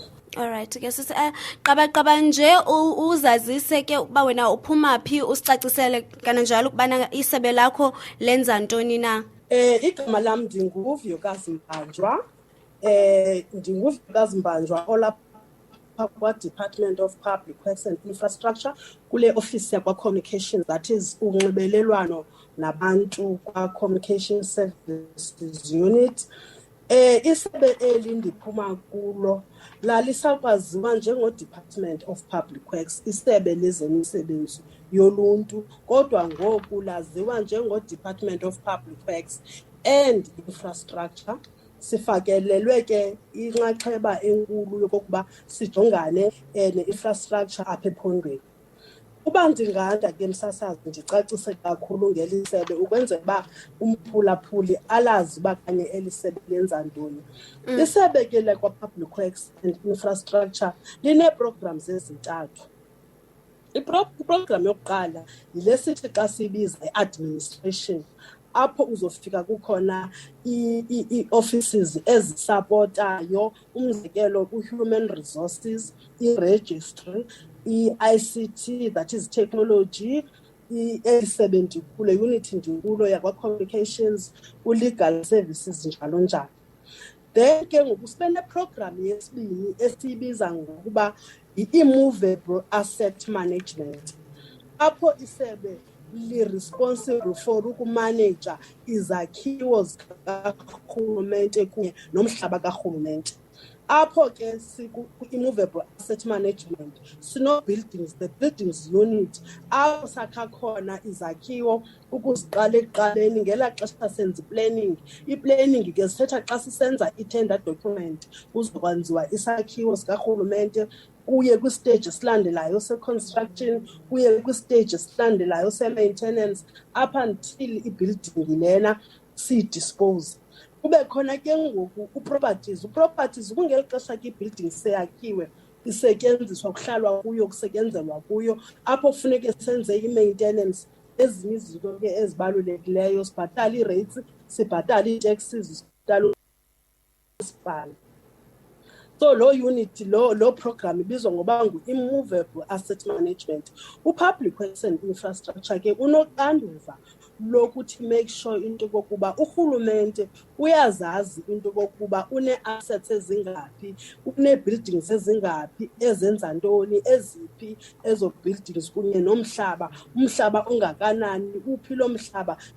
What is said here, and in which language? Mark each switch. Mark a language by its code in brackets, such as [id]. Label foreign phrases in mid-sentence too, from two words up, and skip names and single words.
[xh] Alright ke sisi, qaba nje uzazise ke ukuba wena uphuma phi, usicacisele kananjalo ukubana isebe lakho lenza ntoni na. Igama lam ndinguVuyokazi Mbanjwa. NdinguVuyokazi Mbanjwa olapha kwa-Department of Public Works and Infrastructure kule office yakwa-Communications, [en] that is [xh] unxibelelwano nabantu kwa-Communication Services Unit. Isebe eli ndiphuma kulo lalisakwaziwa njengO-Department of Public Works, isebe lezemisebenzi yoluntu, kodwa ngoku laziwa njengo-Department of Public Works and Infrastructure. Sifakelelwe ke inxaxheba enkulu yokokuba sijongane ne-infrastructure apha ephondweni. Uba ndinganda ke msasazi ndicacise kakhulu ngeli sebe ukwenzela uba umphulaphuli alazi uba kanye eli sebe lenza ntoni. Isebe ke lakwa-Public Works and Infrastructure line-programs ezintathu. Iprogram yokuqala yile sithi xa sibiza i-administration, apho uzofika kukhona ii-offices ezisapotayo, umzekelo u- [en] human resources, [xh] i-registry, i-ICT, [en] that is technology, [xh] i-A7 ndikulo, unit ndikulo yakwa-communications, u- [en] legal services [xh] njalo njalo. Then ke ngoku sibe neprogram yesibini esiyibiza ngokuba i- [en] immovable asset management, [xh] apho isebe li- [en] responsible for [xh] ukumaneja izakhiwo zikarhulumente kunye nomhlaba karhulumente. Apho ke ku- [en] immovable asset management [xh] sino-buildings, [en] the buildings unit, [xh] apho sakha khona izakhiwo ukuziqala ekuqaleni ngelaa xesha senza i-planning. I-planning ke sithetha xa sisenza i- [en] tender document [xh] kuzokwenziwa isakhiwo sikarhulumente, kuye kwistage esilandelayo se-construction, kuye kwistage esilandelayo se-maintenance, up until i-building lena siyi-dispose. Kube khona ke ngoku uproperties kungeli xesha ke i-building seyakhiwe isetyenziswa kuhlalwa kuyo kusetyenzelwa kuyo, apho kufuneke senze i-maintenance. Ezinye izinto ke ezibalulekileyo, sibhatala ii-rates, sibhatala ii-taxes, sibhatala isibhalo. So lo unit lo program ibizwa ngoba ngu- [en] immovable asset management. [xh] U-Public Works and Infrastructure ke unoxanduva lokuthi [en] make sure [xh] into kokuba urhulumente uyazazi into kokuba une-assets ezingaphi, une-buildings ezingaphi, ezenza ntoni, eziphi ezo buildings kunye nomhlaba, umhlaba ongakanani, uphi lo mhlaba